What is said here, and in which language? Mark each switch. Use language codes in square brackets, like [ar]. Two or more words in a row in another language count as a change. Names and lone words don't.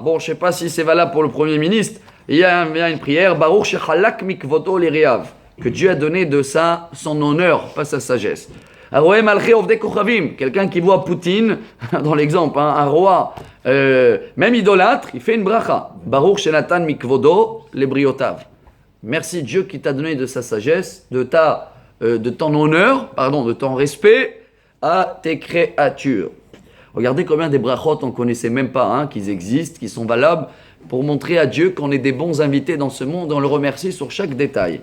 [fr] Bon, je ne sais pas si c'est valable pour le Premier ministre. Il y a une prière. [he] ברוך שחלק מכבודו ליראיו. [fr] Que Dieu a donné de son honneur, pas sa sagesse. [he] הרואה מלכי עובדי כוכבים, [fr] quelqu'un qui voit Poutine, dans l'exemple, hein, un roi, même idolâtre, il fait une bracha. [he] ברוך שנתן מכבודו לבריותיו. [fr] Merci Dieu qui t'a donné de sa sagesse, de ton honneur, de ton respect à tes créatures. Regardez combien des brachot on ne connaissait même pas, hein, qu'ils existent, qui sont valables, pour montrer à Dieu qu'on est des bons invités dans ce monde et on le remercie sur chaque détail.